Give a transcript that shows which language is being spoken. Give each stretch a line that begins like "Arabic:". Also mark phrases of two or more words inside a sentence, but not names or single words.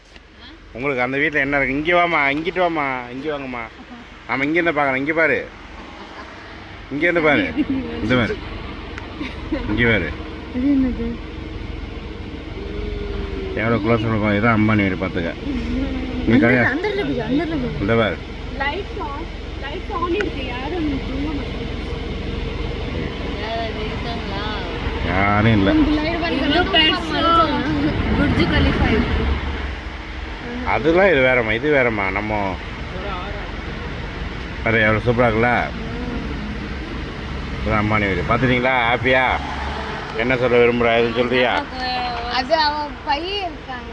Tamil: உங்களுக்கு அந்த வீட்டில் என்ன இருக்குது? இங்கே வாம்மா, இங்கிட்டு வாம்மா, இங்கே வாங்கம்மா. ஆமாம், இங்கேருந்து பார்க்கலாம். இங்கே பாரு, இங்கேருந்து பாரு, இந்த பாரு, இங்கே பாரு, எவ்வளோ க்ளோஸ் இருக்கும். இதுதான் அம்பானி வீடு, பார்த்துக்க. நீ கல்யாணம் இந்த பாரு.
English: light on
Tamil: இருக்கு. யாரும் தூங்க மாட்டாங்க. யாரும் இல்லை. बुर्ज खलीफा இருக்கு. அதெல்லாம் இது வேறம்மா, இது வேறம்மா. நம்ம வேறு எவ்வளோ சூப்பராக இருக்குல்ல. இதுதான் அம்பானி வீடு. பார்த்துட்டீங்களா? ஹாப்பியா? என்ன சொல்ல விரும்புகிறா? எதுவும் சொல்கிறியா? அது அவன் பையன் இருக்காங்க.